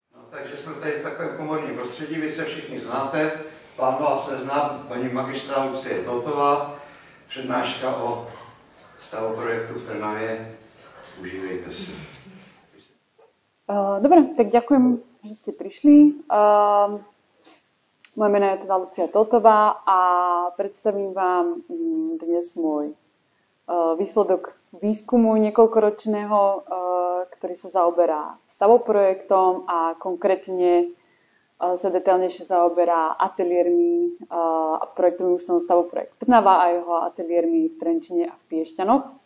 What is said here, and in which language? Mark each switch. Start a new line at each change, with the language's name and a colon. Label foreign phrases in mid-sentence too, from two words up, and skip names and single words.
Czech: Takže jsme tady v takovém komorním prostředí, vy se všichni znáte, pán vás nezná, paní magistra Lucie Totová, přednáška o stavu projektu v Trnavě. Užívejte si.
Slovak: Dobre, tak ďakujem, že ste prišli. Moje meno je teda Lucia Totová a predstavím vám dnes môj výsledok výskumu niekoľkoročného, ktorý sa zaoberá stavoprojektom a konkrétne sa detailnejšie zaoberá ateliérmi a projektovým ústavom Stavoprojekt Trnava a jeho ateliérmi v Trenčine a v Piešťanoch.